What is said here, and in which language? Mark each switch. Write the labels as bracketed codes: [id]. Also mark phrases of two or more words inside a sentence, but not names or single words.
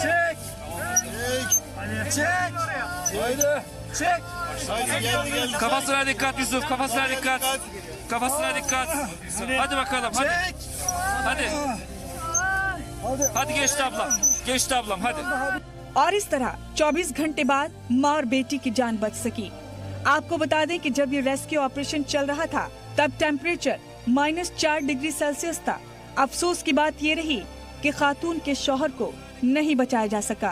[tr] Çek. Çek. Haydi. Çek. Kafasına dikkat Yusuf, kafasına dikkat. Kafasına dikkat. Hadi bakalım, hadi. Çek. Hadi. Hadi geçti ablam. Geçti ablam, hadi. [hi] और इस तरह 24 घंटे बाद माँ और बेटी की जान बच सकी। आपको बता दें कि जब ये [en] rescue operation [hi] चल रहा था तब टेम्परेचर -4 [en] degree Celsius [hi] था। अफसोस की बात ये रही कि खातून के शौहर को नहीं बचाया जा सका।